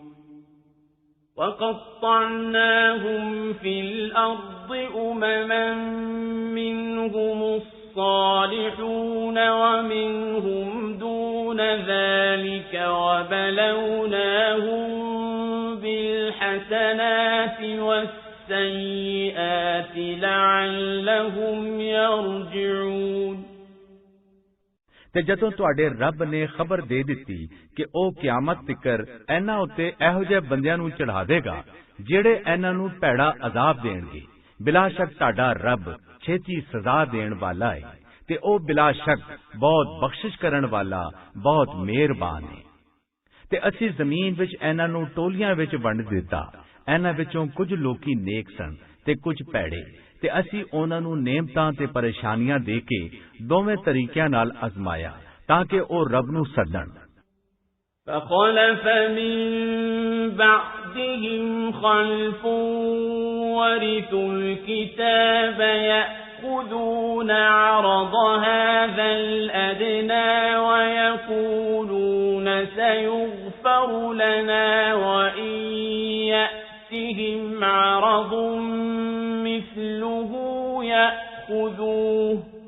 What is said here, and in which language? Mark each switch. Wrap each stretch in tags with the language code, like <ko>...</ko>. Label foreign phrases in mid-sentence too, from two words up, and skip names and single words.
<ar>وَقَطَّعْنَاهُمْ فِي الْأَرْضِ أُمَمًا مِّنْهُمُ الصَّالِحُونَ وَمِنْهُمْ دُونَ ذَلِكَ وَبَلَوْنَاهُمْ بِالْحَسَنَاتِ وَالسَّيِّئَاتِ لَعَلَّهُمْ يَرْجِعُونَ</ar> <pa>ਤੇ ਜਦੋਂ ਤੁਹਾਡੇ ਰੱਬ ਨੇ ਖਬਰ ਦੇ ਦਿੱਤੀ ਕਿ ਉਹ ਕਿਆਮਤ ਤਿਕਰ ਇਹਨਾਂ ਉੱਤੇ ਇਹੋ ਜਿਹੇ ਬੰਦਿਆਂ ਨੂੰ ਚੜ੍ਹਾ ਦੇਗਾ ਜਿਹੜੇ ਇਹਨਾਂ ਨੂੰ ਭੈੜਾ ਅਜ਼ਾਬ ਦੇਣਗੇ ਬਿਲਾ ਸ਼ੱਕ ਤੁਹਾਡਾ ਰੱਬ ਛੇਤੀ ਸਜ਼ਾ ਦੇਣ ਵਾਲਾ ਹੈ ਤੇ ਉਹ ਬਿਲਾ ਸ਼ੱਕ ਬਹੁਤ ਬਖਸ਼ਿਸ਼ ਕਰਨ ਵਾਲਾ ਬਹੁਤ ਮਿਹਰਬਾਨ ਹੈ। ਤੇ ਅਸੀਂ ਜ਼ਮੀਨ ਵਿੱਚ ਇਹਨਾਂ ਨੂੰ ਟੋਲੀਆਂ ਵਿੱਚ ਵੰਡ ਦਿੱਤਾ ਇਹਨਾਂ ਵਿੱਚੋਂ ਕੁਝ ਲੋਕੀ ਨੇਕ ਸਨ ਤੇ ਕੁਝ ਭੈੜੇ ਤੇ ਅਸੀਂ ਉਹਨਾਂ ਨੂੰ ਨੇਮਤਾਂ ਤੇ ਪਰੇਸ਼ਾਨੀਆਂ ਦੇ ਕੇ ਦੋਵੇਂ ਤਰੀਕਿਆਂ ਨਾਲ ਅਜ਼ਮਾਇਆ ਤਾਂ ਕਿ ਉਹ ਰੱਬ ਨੂੰ ਸੱਦਣ</pa> <ar>فخلف من بعدهم خلف ورثوا الكتاب يأخذون عرض هذا الأدنى ويقولون سيغفر لنا وإن يأتهم عرض مثله يأخذوه</ar>